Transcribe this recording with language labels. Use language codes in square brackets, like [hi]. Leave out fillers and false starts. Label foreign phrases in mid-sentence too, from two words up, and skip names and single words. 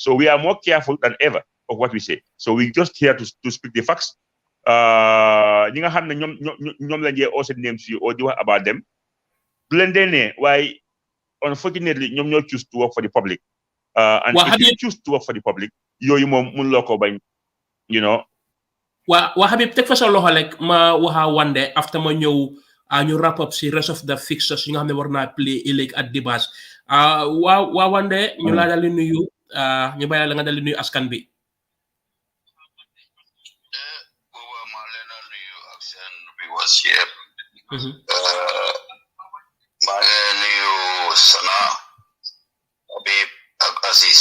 [en] So we are more careful than ever of what we say. So we just here to speak the facts. [wo] Ñi nga xam ne ñoom lañ jee [en] also names [wo] yi or di wax [en] about them [wo] du leen dee ne waaye unfortunately ñoom ñoo [en] choose to work for the public. And if you choose to work for the public [wo] yooyu moom mun loo ko bañ [en] you know. [wo] waa Habib teg fa sa loxo rek ma waxa wande after ma ñëw ñu [en] wrap up [wo] si [en] rest of the fixtures [wo] yi nga xam ne war naa play ëllëg at dimanche waa wande ñu laa dal di nuyu ñu bàyyi la nga dal di nuyu askan bi. maa leen a nuyu ak seen viewers yëpp. maa ngi nuyu Sana Habib ak Aziz.